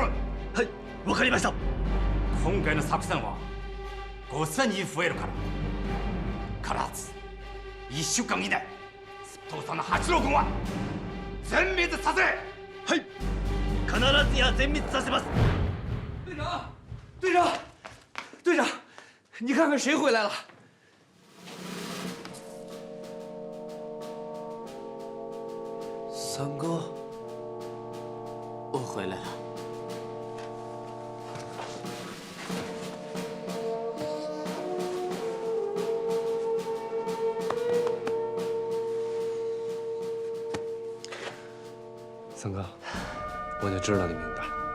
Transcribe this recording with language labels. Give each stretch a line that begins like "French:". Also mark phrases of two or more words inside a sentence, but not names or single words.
Japanese: はい、わかりました。今回の作戦は5000人増えるから必ず1週間以内沸騰山の八路軍は全滅させ。はい、必ずや全滅させます。
Chinese: 队长，队长，队长，你看看谁回来了？三哥，我回来了。三哥，我就知道你明白。